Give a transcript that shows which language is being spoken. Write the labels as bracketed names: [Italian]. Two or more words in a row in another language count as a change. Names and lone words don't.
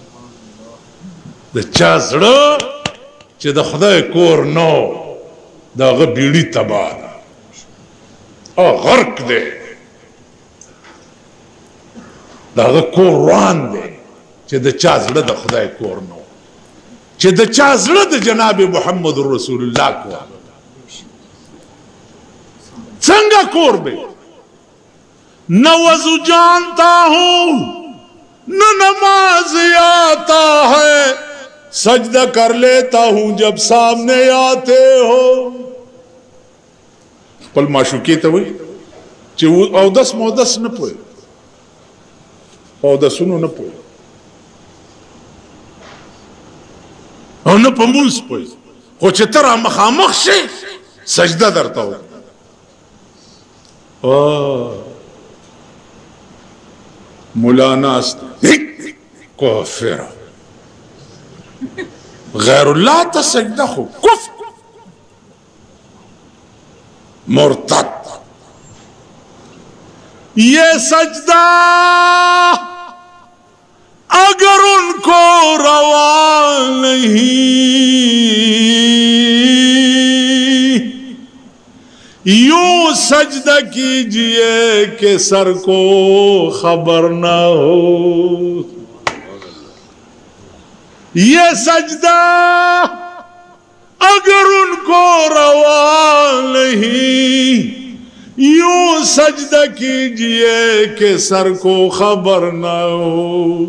[Pashto] د چا زړه چې د خدای کور نو د هغه بیړي تباه ده او غرق دی دا هغه کور روان دی چې د چا زړه د خدای کور نو چې د چا زړه د جناب محمد رسول الله کور څنګه کور دی [Urdu] نہ وضو جانتا ہوں نہ نماز آتا ہے سجدہ کر لیتا ہوں جب سامنے آتے ہو [Pashto] خپل معشوقې ته وایي چې اودس مودس نه پوهېږي او د سونو نه پوي او نه په مونځ پوي خو چې ته را مخامخ شي سجده درته وکړي مولا ناست کافر غیر الله ته سجده خو کفر مرتد [Urdu] یہ سجدہ اگر ان کو روا نہیں، یوں سجدہ کیجیے کہ سر کو خبر نہ ہو. یہ سجدہ اگر ان کو روا نہیں، یوں سجدہ کیجیے کہ سر کو خبر نہ ہو.